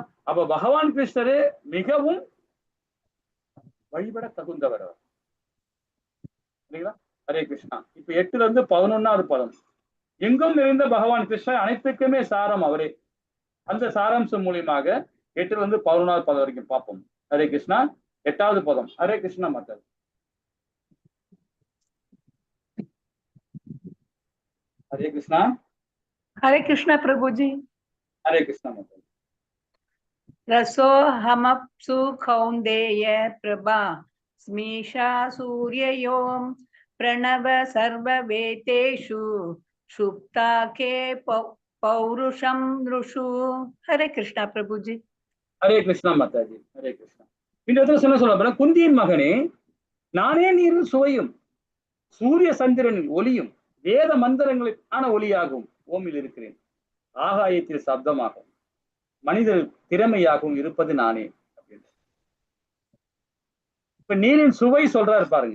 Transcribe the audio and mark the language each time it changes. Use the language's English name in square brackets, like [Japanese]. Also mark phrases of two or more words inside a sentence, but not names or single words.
[Tamil] அப்ப பகவான் கிருஷ்ணரே மிகவும் வழிபட தகுந்தவர் இல்லைங்களா? ஹரே கிருஷ்ணா. இப்ப 8ல இருந்து 11வது பதம். எங்கும் நிறைந்த பகவான் கிருஷ்ணர், அனைத்துக்குமே சாரம் அவரே. அந்த சாராம்சம் மூலியமாக 8ல இருந்து 11வது பதம் வரைக்கும் பார்ப்போம். ஹரே கிருஷ்ணா. 8வது பதம். ஹரே கிருஷ்ணா மாதா. [Hindi] हरे कृष्णा प्रभु जी। हरे कृष्णा माता। [Sanskrit] रसोऽहमप्सु कौन्तेय प्रभा स्मीशा सूर्ययों प्रणव सर्ववेदेषु सुप्ता के पौरुषं नृषु। [Hindi] हरे कृष्णा प्रभु जी। हरे कृष्णा माता जी। हरे कृष्णा. [Tamil] இந்த இடத்துல சொல்ல குந்தியின் மகனே, நானே நீரில் சுவையும் சூரிய சந்திரனின் ஒளியும் வேத மந்திரங்களுக்கான ஒளியாகவும் ஓமில் இருக்கிறேன். ஆகாயத்தில் சப்தமாகவும் மனிதர் திறமையாகவும் இருப்பது நானே அப்படின்னு. இப்ப நீரின் சுவை சொல்றாரு பாருங்க.